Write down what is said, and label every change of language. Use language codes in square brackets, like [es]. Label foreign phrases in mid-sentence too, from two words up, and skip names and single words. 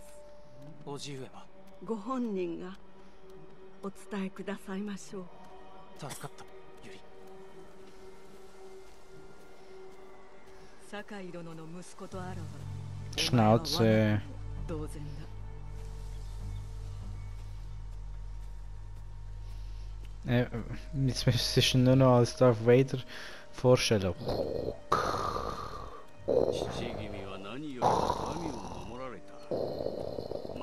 [ja] おじ上はご本人がお伝えくださいましょう。助かった、ゆり。堺殿の息子とあらば [de] Schnauze. [ja] 当然だ。 [de] Jetzt müsstest du nur noch als Darth Vader vorstellen. [ja] 父君は何よりも民を守られた。